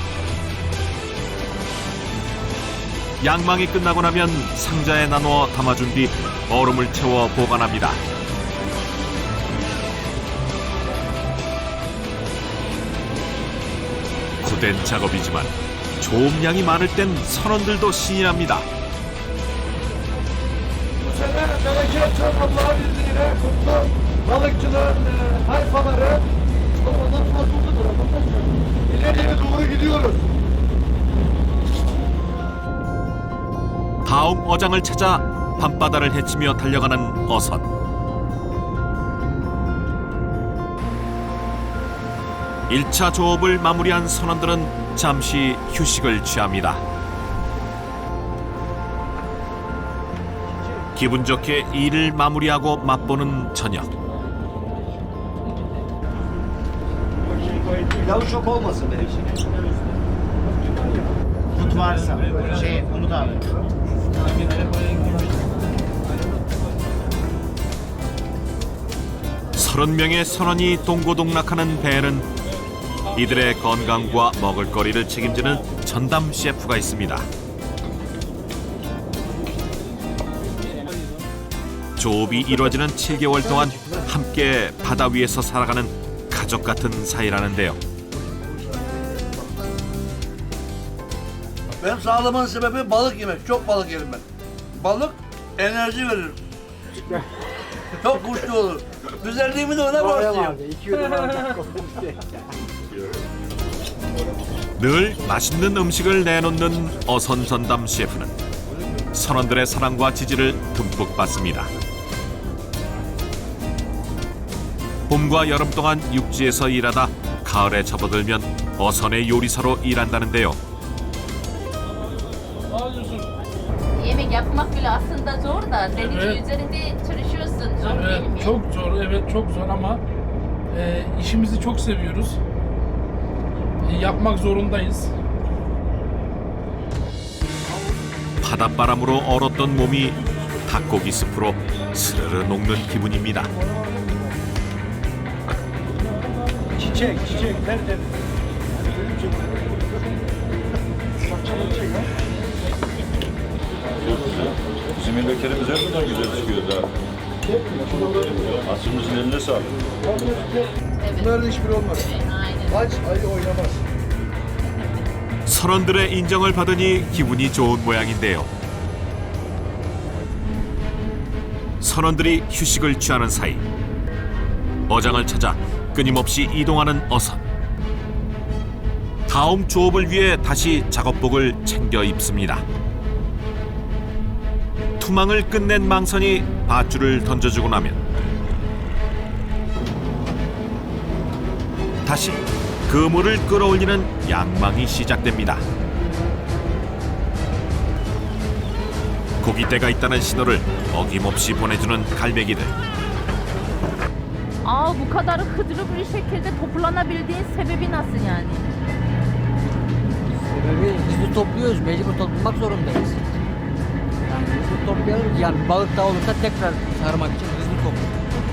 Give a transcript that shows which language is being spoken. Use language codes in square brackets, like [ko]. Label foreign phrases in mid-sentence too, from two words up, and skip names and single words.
[ko] 양망이 끝나고 나면 상자에 나누어 담아준 뒤 얼음을 채워 보관합니다. 고된 작업이지만 조업량이 많을 땐 선원들도 신이 납니다. [tr] Bereket çok Allah'ın izniyle kutlu balıkçıların tayfaları ondan fazladır. İleriye doğru gidiyoruz. [ko] 다음 어장을 찾아 밤바다를 헤치며 달려가는 어선. 일차 조업을 마무리한 선원들은 잠시 휴식을 취합니다. 기분 좋게 일을 마무리하고 맛보는 저녁. [tr] Pilavı çok olmasın benim için. Umut varsa. Umut abi. [ko] 30명의 선원이 동고동락하는 배는 이들의 건강과 먹을거리를 책임지는 전담 셰프가 있습니다. 조업이 이루어지는 7개월 동안 함께 바다 위에서 살아가는 가족 같은 사이라는데요. [tr] Benim sağlamamın sebebi balık yemek. Çok balık yerim ben. Balık enerji verir. Çok güçlü olur. Güzelliğimi de ona borçluyum. [ko] 늘 맛있는 음식을 내놓는 어선 전담 셰프는 선원들의 사랑과 지지를 듬뿍 받습니다. 봄과 여름 동안 육지에서 일하다 가을에 접어들면 어선의 요리사로 일한다는데요. [tr] Yemek yapmak bile aslında zor da deniz üzerinde çalışıyorsun. Zor değil mi? Çok zor, evet çok zor ama işimizi çok seviyoruz. yapmak zorundayız. [ko] 바닷바람으로 얼었던 몸이 닭고기 숲으로 스르르 녹는 기분입니다. [tr] Çiçek, tertemiz. Bizim yemeklerimiz her zaman güzel çıkıyor da. Aslımızın eline sağlık. Bunların hiçbiri olmaz. Aç ayı oynamaz. [ko] 선원들의 인정을 받으니 기분이 좋은 모양인데요. 선원들이 휴식을 취하는 사이 어장을 찾아 끊임없이 이동하는 어선. 다음 조업을 위해 다시 작업복을 챙겨 입습니다. 투망을 끝낸 망선이 밧줄을 던져주고 나면 다시 그물을 끌어올리는 양망이 시작됩니다. 고깃대가 있다는 신호를 어김없이 보내주는 갈매기들. [tr] Bu kadar hızlı bir şekilde toplanabildiğin sebebi nasıl yani? Sebebi hızlı topluyoruz, mecbur toplamak zorundayız. Yani hızlı toplayalım ki yani balık daha olursa tekrar sarmak için hızlı topluyoruz.